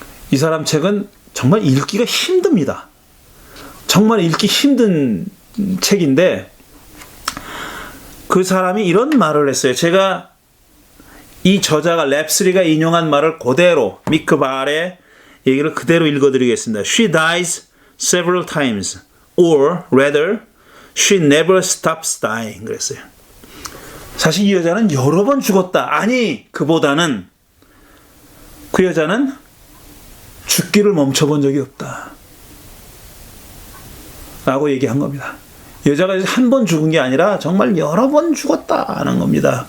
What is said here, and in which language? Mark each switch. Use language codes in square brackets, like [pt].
[ko] 이 사람 책은 정말 읽기가 힘듭니다. 정말 읽기 힘든 책인데 그 사람이 이런 말을 했어요. 제가 이 저자가 랩슬리가 인용한 말을 그대로 미크 바알의 얘기를 그대로 읽어드리겠습니다. [en] She dies several times, or rather, she never stops dying. [ko] 그랬어요. 사실 이 여자는 여러 번 죽었다. 아니, 그보다는 그 여자는 죽기를 멈춰본 적이 없다. 라고 얘기한 겁니다. 여자가 한 번 죽은 게 아니라 정말 여러 번 죽었다는 겁니다.